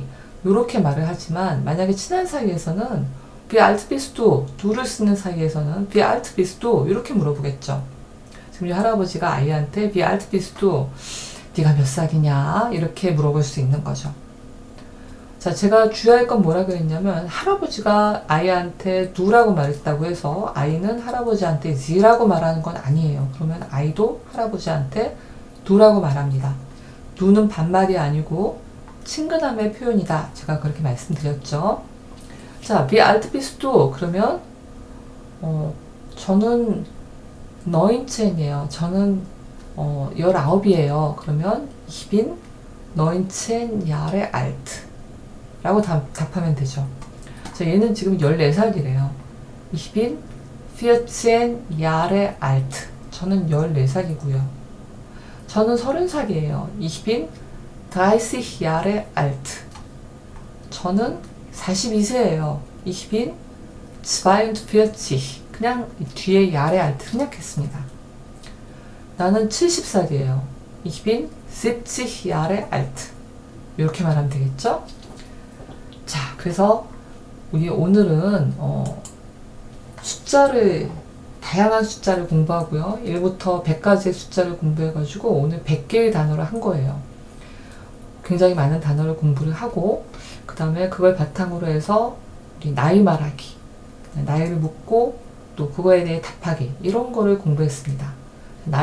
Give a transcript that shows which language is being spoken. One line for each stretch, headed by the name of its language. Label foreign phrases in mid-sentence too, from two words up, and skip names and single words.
Korean: 이렇게 말을 하지만 만약에 친한 사이에서는
German: Wie alt bist du?
Korean: du를 쓰는 사이에서는
German: Wie alt bist du?
Korean: 이렇게 물어보겠죠. 지금 할아버지가 아이한테
German: Wie alt bist du?
Korean: 네가 몇 살이냐? 이렇게 물어볼 수 있는 거죠. 자, 제가 주의할 건 뭐라 그랬냐면 할아버지가 아이한테 두라고 말했다고 해서 아이는 할아버지한테 Z라고 말하는 건 아니에요. 그러면 아이도 할아버지한테 두라고 말합니다. 두는 반말이 아니고 친근함의 표현이다. 제가 그렇게 말씀드렸죠. 자,
German: Wie alt bist du?
Korean: 그러면 저는 19이에요. 저는 19이에요. 그러면
German: Ich bin 19 Jahre alt.
Korean: 라고 답하면 되죠. 자, 얘는 지금 14살이래요.
German: Ich bin 14 Jahre alt.
Korean: 저는 14살이고요. 저는 30살이에요.
German: Ich bin 30 Jahre alt.
Korean: 저는 42세예요.
German: Ich bin 42.
Korean: 그냥 뒤에
German: Jahre alt
Korean: 생략했습니다. 나는 70살이에요.
German: Ich bin 70 Jahre alt.
Korean: 이렇게 말하면 되겠죠? 자, 그래서 우리 오늘은 다양한 숫자를 공부하고요. 1부터 100까지의 숫자를 공부해가지고 오늘 100개의 단어를 한 거예요. 굉장히 많은 단어를 공부를 하고 그 다음에 그걸 바탕으로 해서 우리 나이 말하기, 나이를 묻고 또 그거에 대해 답하기 이런 거를 공부했습니다.